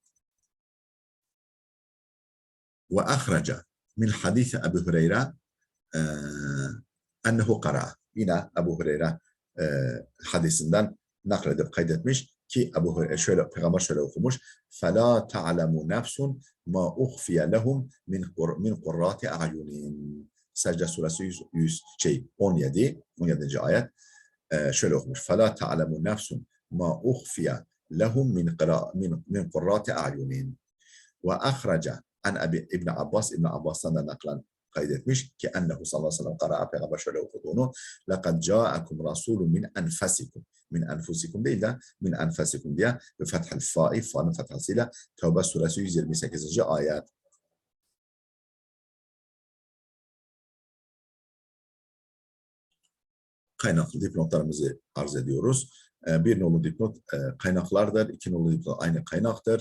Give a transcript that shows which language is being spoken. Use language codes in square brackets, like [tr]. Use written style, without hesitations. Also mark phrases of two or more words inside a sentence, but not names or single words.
[ar] وأخرج من حديث أبي هريرة أنه قرأ. [tr] Yine Ebu Hureyre hadisinden nakledip kaydetmiş ki Ebu Hureyre şöyle peygamber şöyle okumuş. [ar] فلا تعلم نفس ما أخفي لهم من قرة أعين. [tr] Secde suresi 17. ayet şöyle okumuş. [ar] فلا تعلم نفس ما أخفي لهم من قرة أعين. وأخرج [tr] an İbn Abbas'tan da naklen kaydetmiş ki [ar] أنه صلى الله عليه وسلم قرأ [tr] peygamber şöyle okuduğunu [ar] لَقَدْ جَاءَكُمْ رَسُولٌ مِنْ أَنْفَسِكُمْ من أنفسكم [tr] değil de [ar] من أنفسكم [tr] diye [ar] وفتح الفاء [tr] fa'nın fethasıyla Tevbe suresi 128. ayet. Kaynaklı dipnotlarımızı arz ediyoruz. Bir nolu dipnot kaynaklardır. İki nolu dipnot aynı kaynaktır.